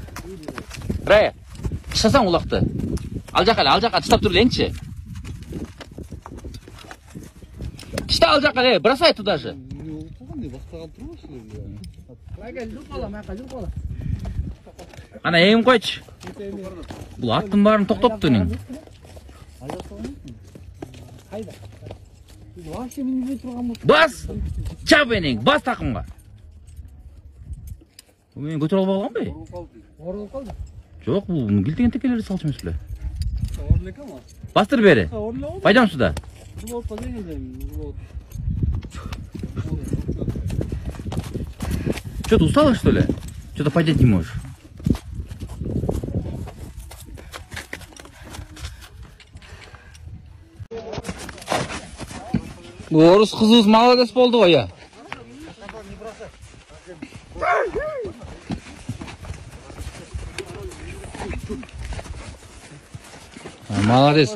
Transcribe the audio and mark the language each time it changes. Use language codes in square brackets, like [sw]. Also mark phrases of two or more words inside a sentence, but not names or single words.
[ky] Рая, тыштасаң улакты. Ал жака тыштап тур элеңчи. Тышта ал жака, [ru] бросай туда же. [ky] Ана эң койчу. Бул аттын баарын токтопту нен. Бас! Чап энең, бас такымга. Мен көтөрө албай калганбы? Орулуп калды. Жок, бул килтеген текелерди салчу эмес беле. Бастыр бери. Пайдам сюда. [ru] Что, ты устала, что ли? Что-то поднять не можешь. [ky] Орус кызыбыз молодец болду го я. [ru] Молодец.